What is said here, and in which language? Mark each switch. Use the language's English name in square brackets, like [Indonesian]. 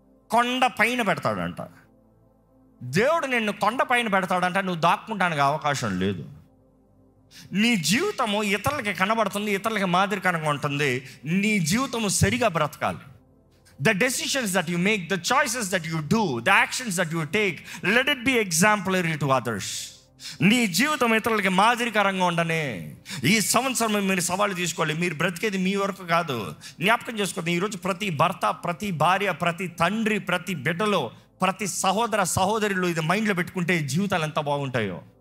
[Telugu] కొండ పైన పెడతాడంట. దేవుడు నిన్ను కొండ పైన పెడతాడంట. నువ్వు దాక్కుంటానికి అవకాశం లేదు. నీ జీవితము ఇతరులకి కనబడుతుంది, ఇతరులకి మాదిరికరంగా ఉంటుంది. నీ జీవితము సరిగా బ్రతకాలి. [English] The decisions that you make, the choices that you do, the actions that you take, let it be exemplary to others. [Telugu] నీ జీవితం ఇతరులకి మాదిరికరంగా ఉండనే ఈ సంవత్సరం మీరు సవాలు తీసుకోవాలి. మీరు బ్రతికేది మీ వరకు కాదు. జ్ఞాపకం చేసుకోండి, ఈరోజు ప్రతి భర్త, ప్రతి భార్య, ప్రతి తండ్రి, ప్రతి బిడ్డలో, ప్రతి సహోదర సహోదరులు ఇది మైండ్లో పెట్టుకుంటే జీవితాలు ఎంత బాగుంటాయో.